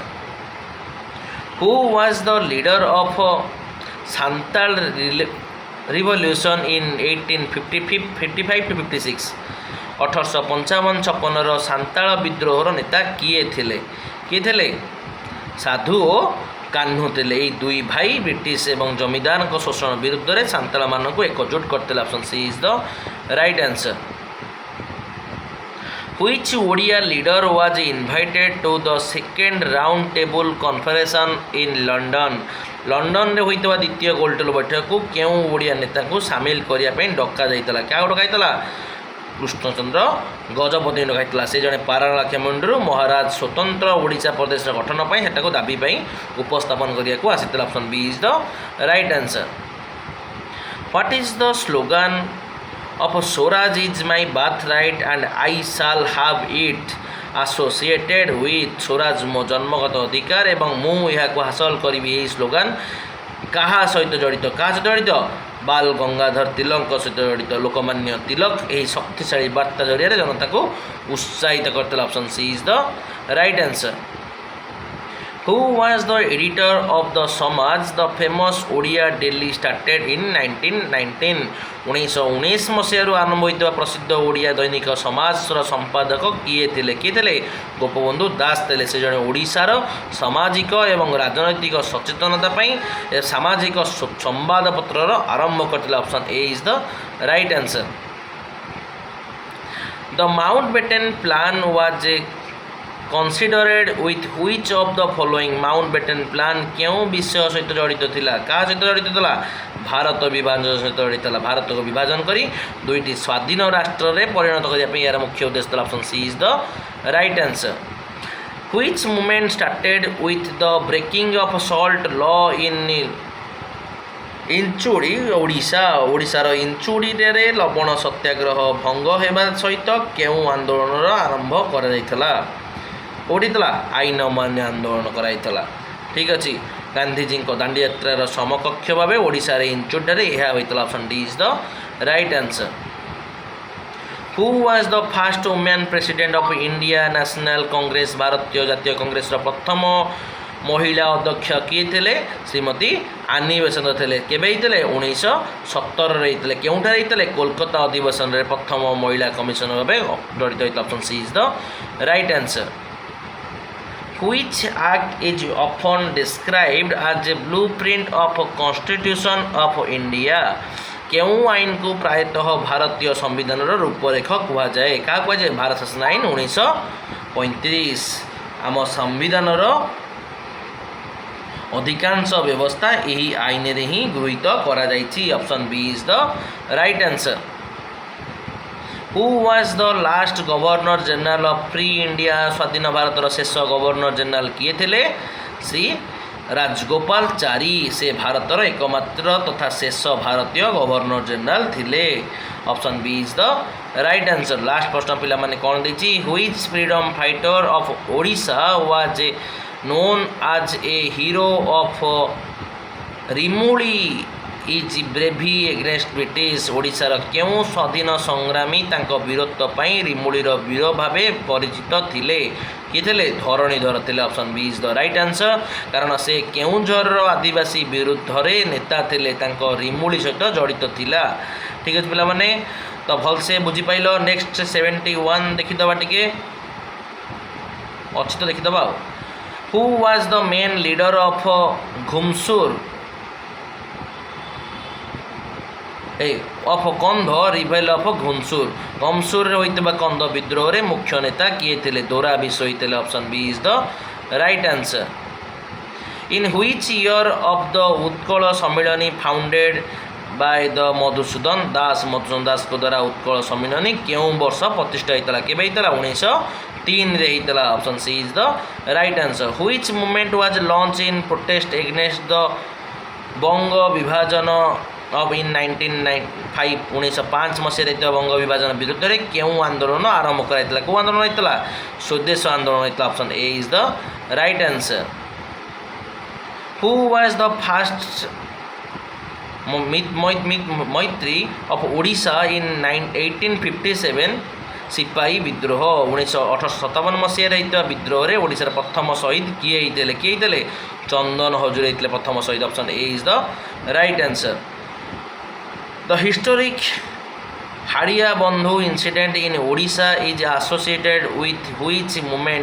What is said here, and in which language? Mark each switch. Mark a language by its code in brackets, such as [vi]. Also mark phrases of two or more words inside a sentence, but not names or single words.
[en] Who was the leader of Santhal revolution in 1855-56? [or] 1855-56ର ସାନ୍ତାଳ ବିଦ୍ରୋହର ନେତା କିଏ ଥିଲେ? ସାଧୁ ଓ କାହ୍ନୁ ଥିଲେ। ଏହି ଦୁଇ ଭାଇ ବ୍ରିଟିଶ ଏବଂ ଜମିଦାରଙ୍କ ଶୋଷଣ ବିରୁଦ୍ଧରେ ସାନ୍ତାଳମାନଙ୍କୁ ଏକଜୁଟ କରିଥିଲେ। [en] Option C is the right answer. Which Odia leader was invited to the second round table conference in London? [or] ଲଣ୍ଡନରେ ହୋଇଥିବା ଦ୍ୱିତୀୟ ଗୋଲଟେବୁଲ ବୈଠକକୁ କେଉଁ ଓଡ଼ିଆ ନେତାଙ୍କୁ ସାମିଲ କରିବା ପାଇଁ ଡକାଯାଇଥିଲା? କାହାକୁ ଡକାଯାଇଥିଲା? କୃଷ୍ଣଚନ୍ଦ୍ର ଗଜପତି ଡକାଯାଇଥିଲା। ସେ ଜଣେ ପାରଳାଖେମୁଣ୍ଡିରୁ ମୁଣ୍ଡରୁ ମହାରାଜ ସ୍ୱତନ୍ତ୍ର ଓଡ଼ିଶା ପ୍ରଦେଶର ଗଠନ ପାଇଁ ସେଟାକୁ ଦାବି ପାଇଁ ଉପସ୍ଥାପନ କରିବାକୁ ଆସିଥିଲା। [en] Option B is the right answer. What is the slogan of Swaraj is my birthright and I shall have it associated with [or] ସ୍ୱରାଜ ମୋ ଜନ୍ମଗତ ଅଧିକାର ଏବଂ ମୁଁ ଏହାକୁ ହାସଲ କରିବି। ଏହି ସ୍ଲୋଗାନ କାହା ସହିତ ଜଡ଼ିତ? ବାଲ ଗଙ୍ଗାଧର ତିଲକଙ୍କ ସହିତ ଜଡ଼ିତ। ଲୋକମାନ୍ୟ ତିଲକ ଏହି ଶକ୍ତିଶାଳୀ ବାର୍ତ୍ତା ଜରିଆରେ ଜନତାକୁ ଉତ୍ସାହିତ କରିଥିଲେ। [en] Option C is the right answer. Who was the editor of the Samaj? The famous Odia daily started in 1919. [or] 1919 ମସିହାରୁ ଆରମ୍ଭ ହୋଇଥିବା ପ୍ରସିଦ୍ଧ ଓଡ଼ିଆ ଦୈନିକ ସମାଜର ସମ୍ପାଦକ କିଏ ଥିଲେ? ଗୋପବନ୍ଧୁ ଦାସ ଥିଲେ। ସେ ଜଣେ ଓଡ଼ିଶାର ସାମାଜିକ ଏବଂ ରାଜନୈତିକ ସଚେତନତା ପାଇଁ ସାମାଜିକ ସମ୍ବାଦପତ୍ରର ଆରମ୍ଭ କରିଥିଲେ। [en] Option A is the right answer. The Mountbatten Plan was considered with which of the following? [or] Mountbatten Plan କେଉଁ ବିଷୟ ସହିତ ଜଡ଼ିତ ଥିଲା? କାହା ସହିତ ଜଡ଼ିତ ଥିଲା? ଭାରତ ବିଭାଜନ ସହିତ ଜଡ଼ିତ ଥିଲା। ଭାରତକୁ ବିଭାଜନ କରି ଦୁଇଟି ସ୍ୱାଧୀନ ରାଷ୍ଟ୍ରରେ ପରିଣତ କରିବା ପାଇଁ ଏହାର ମୁଖ୍ୟ ଉଦ୍ଦେଶ୍ୟ ଥିଲା। [en] Option C is the right answer. Which movement started with the breaking of salt law in ଇଞ୍ଚୁଡ଼ି? [or] ଓଡ଼ିଶାର ଇଞ୍ଚୁଡ଼ିରେ ଲବଣ ସତ୍ୟାଗ୍ରହ ଭଙ୍ଗ ହେବା ସହିତ କେଉଁ ଆନ୍ଦୋଳନର ଆରମ୍ଭ କରାଯାଇଥିଲା? କେଉଁଠି ଥିଲା? ଆଇନ ଅମାନ୍ୟ ଆନ୍ଦୋଳନ କରାଯାଇଥିଲା। ଠିକ୍ ଅଛି। ଗାନ୍ଧିଜୀଙ୍କ ଦାଣ୍ଡିଯାତ୍ରାର ସମକକ୍ଷ ଭାବେ ଓଡ଼ିଶାରେ ଇଞ୍ଚୁଡ଼ିରେ ଏହା ହୋଇଥିଲା। [en] Option D is the right answer. Who was the first woman president of India National Congress? [or] ଭାରତୀୟ ଜାତୀୟ କଂଗ୍ରେସର ପ୍ରଥମ ମହିଳା ଅଧ୍ୟକ୍ଷ କିଏ ଥିଲେ? ଶ୍ରୀମତୀ ଆନି ବେସନ୍ତ ଥିଲେ। କେବେ ହେଇଥିଲେ? 1917ରେ ହେଇଥିଲେ। କେଉଁଠାରେ ହେଇଥିଲେ? କୋଲକାତା ଅଧିବେଶନରେ ପ୍ରଥମ ମହିଳା କମିଶନର ଭାବେ ଜଡ଼ିତ ହୋଇଥିଲା। [en] Option C is the right answer. Which act is often described as a blueprint of Constitution of India? [or] କେଉଁ ଆଇନକୁ ପ୍ରାୟତଃ ଭାରତୀୟ ସମ୍ବିଧାନର ରୂପରେଖ କୁହାଯାଏ? କାହା କୁହାଯାଏ? ଭାରତ ଶାସନ ଆଇନ 1935। ଆମ ସମ୍ବିଧାନର ଅଧିକାଂଶ ବ୍ୟବସ୍ଥା ଏହି ଆଇନରେ ହିଁ ଗୃହୀତ କରାଯାଇଛି। [en] Option B is the right answer. Who was the last Governor General of Free India? [or] ସ୍ୱାଧୀନ ଭାରତର ଶେଷ ଗଭର୍ଣ୍ଣର ଜେନେରାଲ କିଏ ଥିଲେ? ଶ୍ରୀ ରାଜଗୋପାଳଚାରୀ। ସେ ଭାରତର ଏକମାତ୍ର ତଥା ଶେଷ ଭାରତୀୟ ଗଭର୍ଣ୍ଣର ଜେନେରାଲ ଥିଲେ। [en] Option B is the right answer. Last [or] ପ୍ରଶ୍ନ ପିଲାମାନେ କ'ଣ ଦେଇଛି? [en] Which freedom fighter of Odisha was known as a hero of Rimuli is bravery against British? [or] ଓଡ଼ିଶାର କେଉଁ ସ୍ୱାଧୀନ ସଂଗ୍ରାମୀ ତାଙ୍କ ବୀରତ୍ୱ ପାଇଁ ରିମୁଳିର ବୀର ଭାବେ ପରିଚିତ ଥିଲେ? କିଏ ଥିଲେ? ଧରଣୀଧର ଥିଲେ। [en] Option B is the right answer. [or] କାରଣ ସେ କେଉଁଝରର ଆଦିବାସୀ ବିରୁଦ୍ଧରେ ନେତା ଥିଲେ। ତାଙ୍କ ରିମୁଳି ସହିତ ଜଡ଼ିତ ଥିଲା। ଠିକ୍ ଅଛି ପିଲାମାନେ, ତ ଭଲସେ ବୁଝିପାରିଲ। ନେକ୍ସଟ 71 ଦେଖିଦେବା ଟିକେ ଅଛି ତ ଦେଖିଦେବା ଆଉ। [en] Who was the main leader of ଘୁମସୁର? of Kandha revolt of [or] ଘୁମସୁରରେ ହୋଇଥିବା କନ୍ଧ ବିଦ୍ରୋହରେ ମୁଖ୍ୟ ନେତା କିଏ ଥିଲେ? ଦୋରା ବିଶ ହୋଇଥିଲେ। [en] Option B is the right answer. In which year of the [or] ଉତ୍କଳ ସମ୍ମିଳନୀ [en] founded by the [or] ମଧୁସୂଦନ ଦାସଙ୍କ ଦ୍ୱାରା ଉତ୍କଳ ସମ୍ମିଳନୀ କେଉଁ ବର୍ଷ ପ୍ରତିଷ୍ଠା ହୋଇଥିଲା? କେବେ ହୋଇଥିଲା? 1903ରେ ହୋଇଥିଲା। [en] Option C is the right answer. Which movement was launched in protest against the [or] ବଙ୍ଗ ବିଭାଜନ [en] of in [or] 1905 1905 ମସିହାରେ ହୋଇଥିବା ବଙ୍ଗ ବିଭାଜନ ବିରୁଦ୍ଧରେ କେଉଁ ଆନ୍ଦୋଳନ ଆରମ୍ଭ କରାଯାଇଥିଲା? କେଉଁ ଆନ୍ଦୋଳନ ହୋଇଥିଲା? ସ୍ୱଦେଶ ଆନ୍ଦୋଳନ ହୋଇଥିଲା। [en] Option A is the right answer. Who was the first Maitri of Odisha in 1857 [or] ସିପାହୀ ବିଦ୍ରୋହ? 1857 ମସିହାରେ ହୋଇଥିବା ବିଦ୍ରୋହରେ ଓଡ଼ିଶାର ପ୍ରଥମ ଶହୀଦ କିଏ ହେଇଥିଲେ? କିଏ ହେଇଥିଲେ? ଚନ୍ଦନ ହଜୁରୀ ହେଇଥିଲେ ପ୍ରଥମ ଶହୀଦ। [en] Option A is the right answer. The historic Hadia Bandhu incident in Odisha is associated with which movement?